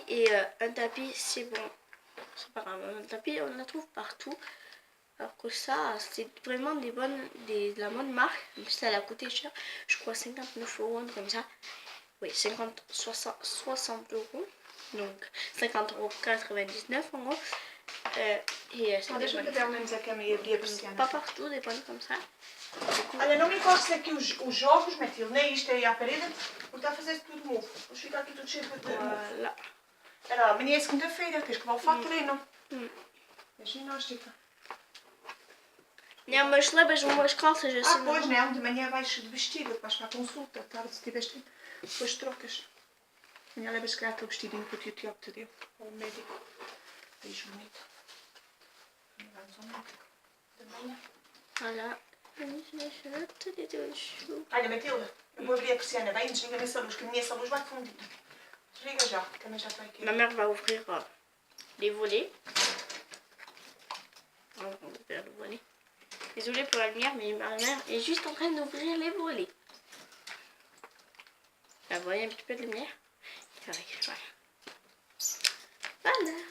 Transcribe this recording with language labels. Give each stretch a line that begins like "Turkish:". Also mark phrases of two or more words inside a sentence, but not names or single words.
French: Et un tapis c'est bon, c'est pas grave, un tapis on la trouve partout, alors que ça c'est vraiment de la bonne marque. Ça a coûté cher, je crois 59 € comme ça. Oui, 60 €, donc 50,99 € en gros. Et c'est
Portuguese: Deixa eu ver ao menos a cama e abrir a persiana.
French: Pas partout, des bonnes comme ça. coup...
Portuguese: Olha, não me encostes aqui os jogos, Matilde, nem isto aí à parede, porque está a fazer tudo mofo. Depois fica aqui tudo cheio de mofo.
French: Voilà.
Portuguese: Era amanhã é segunda-feira, queres que vá ao treino? É ginástica. Não, mas levas umas calças assim. Pois não, de manhã vais de vestido, vais para a consulta, tarde se tiveres tempo, depois trocas. Amanhã levas se calhar aquele vestidinho que o tio Tiago te deu, ao médico. Beijo bonito. Amanhã vamos ao médico. De manhã. Olha. Olha, Matilde, eu vou abrir a persiana bem, desliga-me essa luz, que a minha essa luz vai fundir. Desliga já, que também já está aqui.
French: Ma mère va ouvrir les volets. On va ouvrir le volet. Désolée pour la lumière, mais ma mère est juste en train d'ouvrir les volets. Vous voyez un petit peu de lumière? Voilà. Voilà.